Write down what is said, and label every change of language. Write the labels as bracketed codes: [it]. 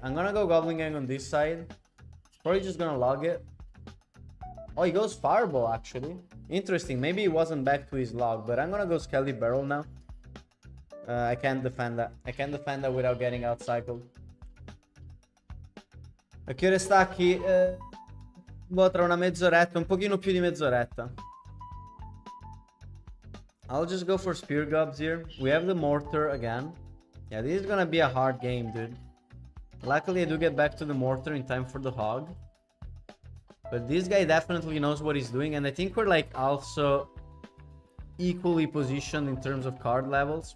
[en] I'm gonna go Goblin Gang on this side. It's probably just gonna log it. Oh, he goes Fireball, actually. Interesting. Maybe he wasn't back to his log, but I'm gonna go Skelly Barrel now. I can't defend that. I can't defend that without getting outcycled. [it] A che ore stacchi? Boh, tra una mezz'oretta, un pochino più di mezz'oretta. [en] I'll just go for Spear Gobs here. We have the Mortar again. Yeah, this is gonna be a hard game, dude. Luckily, I do get back to the Mortar in time for the Hog. But this guy definitely knows what he's doing. And I think we're like also equally positioned in terms of card levels.